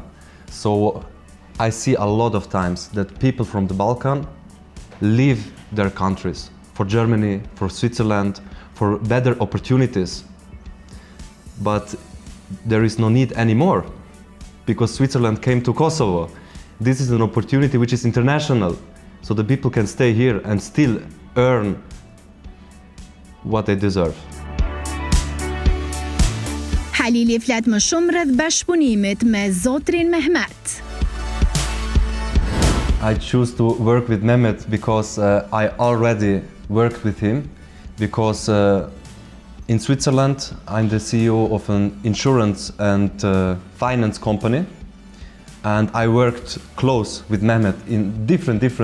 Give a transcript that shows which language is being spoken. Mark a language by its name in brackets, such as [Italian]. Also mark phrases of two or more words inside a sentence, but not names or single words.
[English] So I see a lot of times that people from the Balkan leave their countries for Germany, for Switzerland, for better opportunities. But there is no need anymore, because Switzerland came to Kosovo. This is an opportunity which is international, so the people can stay here and still earn what they deserve. [Albanian] Halili flet më shumë rreth bashkëpunimit me zotrin Mehmet. [English] I choose to work with Mehmet because I already worked with him, because in Switzerland I'm the CEO of an insurance and finance company, and I worked close with Mehmet in different